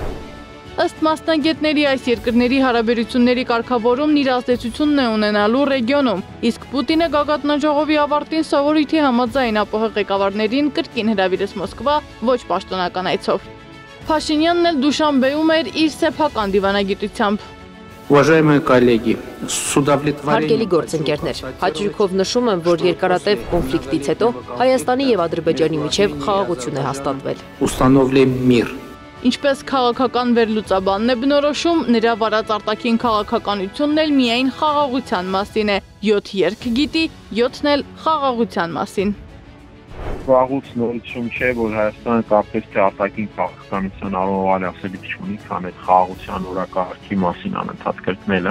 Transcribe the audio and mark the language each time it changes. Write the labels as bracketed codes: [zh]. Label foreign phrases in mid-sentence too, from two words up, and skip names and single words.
[hy] Ըստ մասնագետների այս երկրների հարաբերությունների կարգավորումն իր ազդեցությունն է ունենալու ռեգիոնում, իսկ Պուտինը գագաթնաժողովի ավարտին սովորույթի համաձայն ԱՊՀ ղեկավարներին կրկին հրավիրեց Մոսկվա ոչ պաշտոնական այցով։ Փաշինյանն էլ Դուշանբեում էր իր սեփական դիվանագիտությամբ։ [ru] Уважаемые коллеги, [hy] Հարգելի գործընկերներ, հաճույքով նշում եմ, որ երկարատև կոնֆլիկտից հետո Հայաստանի եւ Ադրբեջանի միջև խաղաղություն է հաստատվել։ [ru] установлен мир. [hy] Ինչպես քաղաքական վերլուծաբանն է բնորոշում, նրա վարած արտաքին քաղաքականությունն էլ միայն խաղաղության մասին է։ 7 երկ գիտի, 7-ն էլ խաղաղության մասին։ Վաղուց նորություն չէ, որ Հայաստանը կարծես թե արտաքին քաղաքականության առավել այլ ասելիք չունի, քան այդ խաղաղության օրակարգի մասին անընդհատ կրկնելը,